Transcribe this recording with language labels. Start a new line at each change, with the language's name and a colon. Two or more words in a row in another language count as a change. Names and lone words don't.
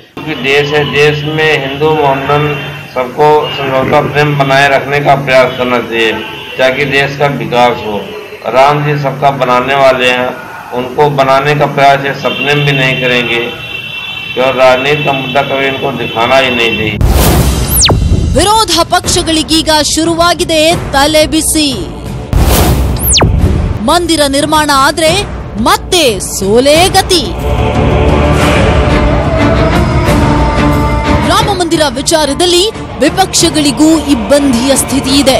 Hindi: देश है, देश में हिंदू मोहम्मदन सबको समझौता प्रेम बनाए रखने का प्रयास करना चाहिए ताकि देश का विकास हो। राम जी सबका बनाने वाले हैं, उनको बनाने का प्रयास ये सपने में भी नहीं करेंगे और राजनीति का मुद्दा कभी इनको दिखाना ही नहीं चाहिए।
Kannada: ವಿರೋಧ ಪಕ್ಷಗಳಿಗೀಗ ಶುರುವಾಗಿದೆ ತಲೆ ಬಿಸಿ. ಮಂದಿರ ನಿರ್ಮಾಣ ಆದ್ರೆ ಮತ್ತೆ ಸೋಲೇ ಗತಿ. ರಾಮ ಮಂದಿರ ವಿಚಾರದಲ್ಲಿ ವಿಪಕ್ಷಗಳಿಗೂ ಇಬ್ಬಂದಿಯ ಸ್ಥಿತಿ ಇದೆ.